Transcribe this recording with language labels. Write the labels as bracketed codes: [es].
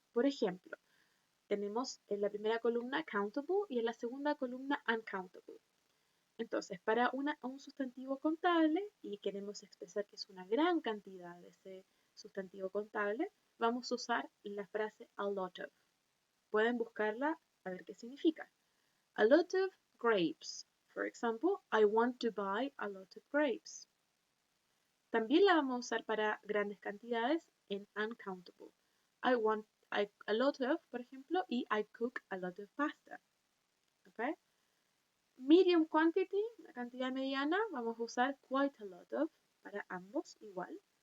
[es] Por ejemplo, tenemos en la primera columna countable y en la segunda columna uncountable. Entonces, para un sustantivo contable y queremos expresar que es una gran cantidad de ese sustantivo contable, vamos a usar la frase a lot of. Pueden buscarla a ver qué significa. [en] A lot of grapes. For example, I want to buy a lot of grapes. [es] También la vamos a usar para grandes cantidades en uncountable. [en] I want a lot of, [es] por ejemplo, y [en] I cook a lot of pasta. ¿Okay? Medium quantity, [es] la cantidad mediana, vamos a usar quite a lot of para ambos igual.